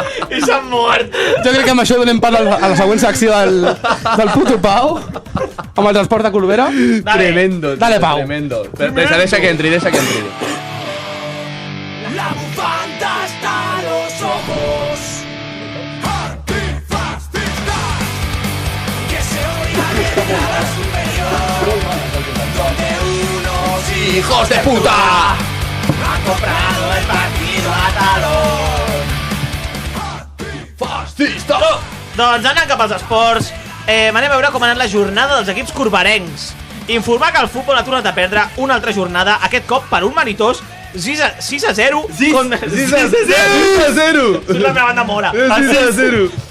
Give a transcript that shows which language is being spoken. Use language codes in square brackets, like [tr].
[ca] I I s'han mort. Jo crec que amb això donem pas a la següent secció del puto Pau, amb el transport de Corbera. Tremendo. [es] Dale, Pau. [ca] Tremendo. Deixa que entri. [es] La bufanda hasta los ojos. Antifascista. Que se oiga bien el grado superior. Donde unos hijos de puta han comprado el partido a talón. Antifascista. [ca] Doncs anant cap als esports, anem a veure com ha anat la jornada dels equips corberencs. Informar que el futbol ha tornat a perdre una altra jornada, aquest cop per un maritós 6-0. 6-0. És la meva banda mola. 6-0.